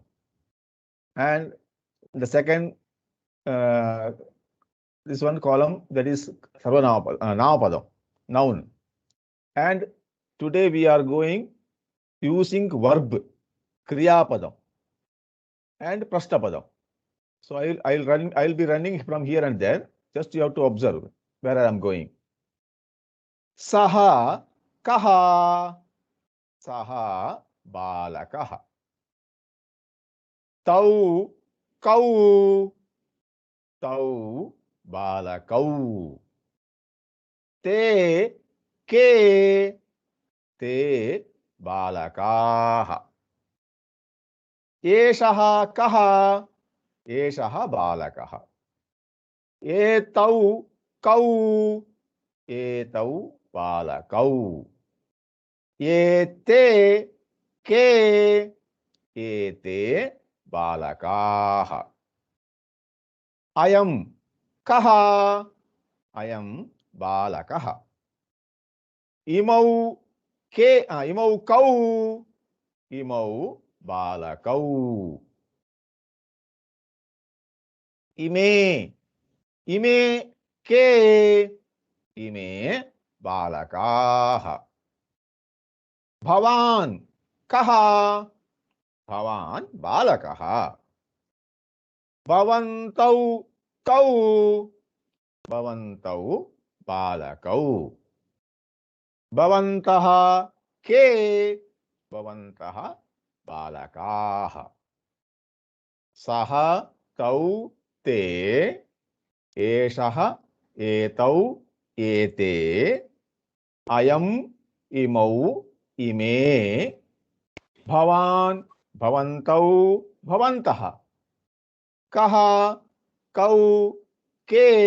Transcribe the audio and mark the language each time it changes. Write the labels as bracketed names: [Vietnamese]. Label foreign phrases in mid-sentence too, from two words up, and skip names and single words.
[English] And the second, this one column, that is Namapadam, noun. And today we are going using verb, Kriyapadam and Prashnapadam. So I'll be running from here and there. Just you have to observe where I am going. [Sanskrit] सः कः. सः बालकः. तौ कौ. तौ बालकौ. ते के। ते बालकाः. एषः कः। एषः बालकः. एतौ कौ। एतौ बालकौ. एते के. एते बालकाः. अयं कः. अयं बालकः। इमौ के. इमौ कौ. इमौ बालकौ. Ime. इमे के। इमे बालकाः. भवान् कः. भवान् बालकः। भवन्तौ कौ. भवन्तौ बालकौ. भवन्तः के. भवन्तः बालकाः. Saha तौ ते एषः एतौ एते अयम् इमौ इमे भवान् भवन्तौ भवन्तः कः कौ के